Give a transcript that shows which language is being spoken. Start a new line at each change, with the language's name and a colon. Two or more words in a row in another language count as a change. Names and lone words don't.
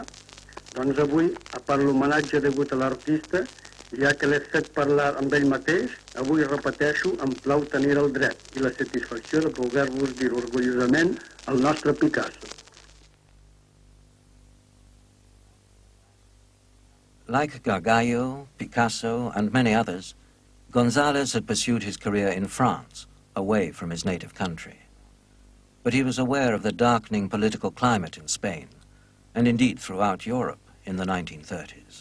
Catalan: Doncs avui, a part l'homenatge degut a l'artista, ja que l'he fet parlar amb ell mateix, avui repeteixo, em plau tenir el dret i la satisfacció de poder-vos dir orgullosament el nostre Picasso.
English: Like Gargallo, Picasso, and many others, Gonzales had pursued his career in France, away from his native country. But he was aware of the darkening political climate in Spain, and indeed throughout Europe in the 1930s.